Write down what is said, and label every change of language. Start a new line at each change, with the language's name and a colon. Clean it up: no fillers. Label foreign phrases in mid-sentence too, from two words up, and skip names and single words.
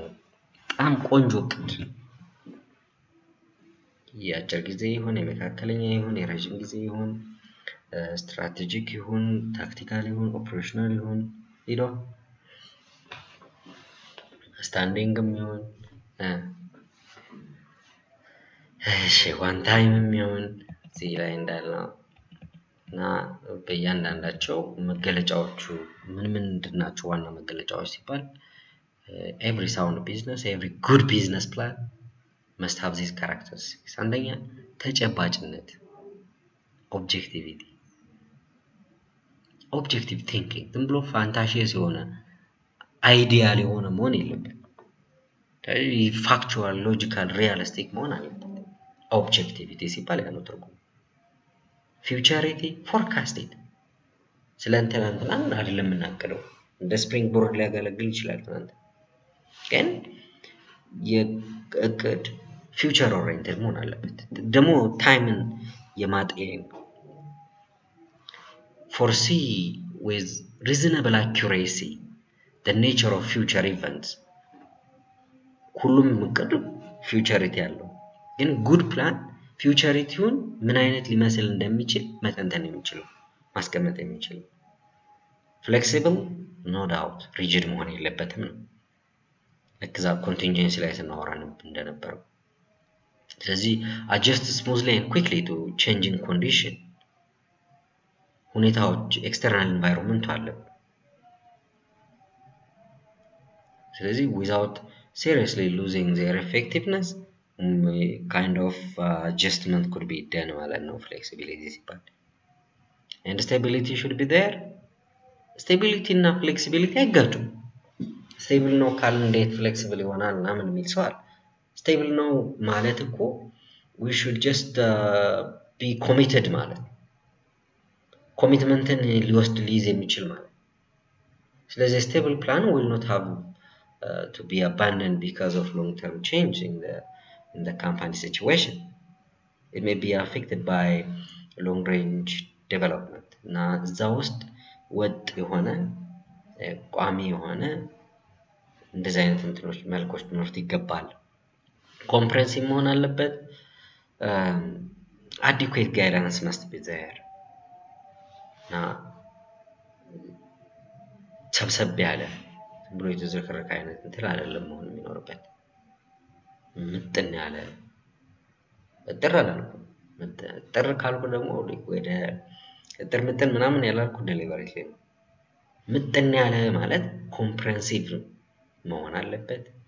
Amharic: በጣም ቆንጆ እቅድ፣ የአጭር ጊዜ ይሁን የመካከለኛ ይሁን የረጅም ጊዜ ይሁን ስትራቴጂክ ይሁን ታክቲካል ይሁን ኦፕሬሽናል ይሁን ሄዶ ስታንዲንግም ይሁን
English: one time
Amharic: ይሁን እዚህ ላይ እንዳልነው እና በእያንዳንዳቸው መገለጫዎቹ ምን ምንድን ናቸው? ዋና መገለጫዎች ሲባል
English: every sound business, every good business plan must have these characteristics.
Amharic: አንደኛ ተጨባጭነት፣ ኦብጀክቲቪቲ፣
English: objective thinking።
Amharic: ዝም ብሎ ፋንታሺየስ የሆነ አይዲያል የሆነ መሆን የለበት።
English: factual, logical, realistic
Amharic: መሆን አለበት። ኦብጀክቲቪቲ ሲባል ያ ነው ትርጉሙ።
English: futurity forecasting፣
Amharic: ስለ እንትና አይደለም የምናቅደው። እንደ
English: spring board
Amharic: ሊያገለግል ይችላል ትናንት፣ ግን የእቅድ
English: future oriented
Amharic: መሆን አለበት። ደግሞ ታይምን የማጤን
English: foresee with reasonable accuracy the nature of future events።
Amharic: ሁሉም እቅድ ፊውቸሪቲ ያለው፣ ግን
English: good plan
Amharic: ፊውቸሪቲውን ምን አይነት ሊመስል እንደሚችል መተንተን የሚችል ማስቀመጥ የሚችል።
English: flexible no doubt፣
Amharic: ሪጅድ መሆን የለበትም ነው። ልክ እዛ ኮንቲንጀንሲ ላይ ስናወራ እንደነበረው። ስለዚህ
English: adjust smoothly and quickly to changing condition፣ ሁኔታዎች external environment
Amharic: አለ። ስለዚህ
English: without seriously losing their effectiveness kind of adjustment could be done
Amharic: ማለት ነው flexibility ሲባል።
English: and stability should be there።
Amharic: stability እና flexibility አይጋጩም። ስቴብል ነው ካልን እንዴት ፍሌክሲብል ይሆናል ምናምን የሚል ሰው አለ። ስቴብል ነው ማለት እኮ
English: we should just be committed
Amharic: ማለት ነው። ኮሚትመንትን ሊወስድ ሊይዝ የሚችል ማለት። ስለዚህ
English: stable plan will not have to be abandoned because of long-term change in the company situation. It may be affected by long-range development
Amharic: እና እዛ ውስጥ ወጥ የሆነ ቋሚ የሆነ እንደዚህ አይነት እንትኖች መልኮች ሊኖሩት ይገባል። ኮምፕሬንሲቭ መሆን አለበት።
English: adequate guidance must be there
Amharic: እና ሰብሰብ ያለ ብሎ የተዘከረከ አይነት እንትን አይደለም መሆን የሚኖርበት። ምጥን ያለ እጥር አላልኩም። እጥር ካልኩ ደግሞ ወደ እጥር ምጥን ምናምን ያላልኩ ዴሊቨሪ ነው። ምጥን ያለ ማለት ኮምፕሬንሲቭ መሆን አለበት።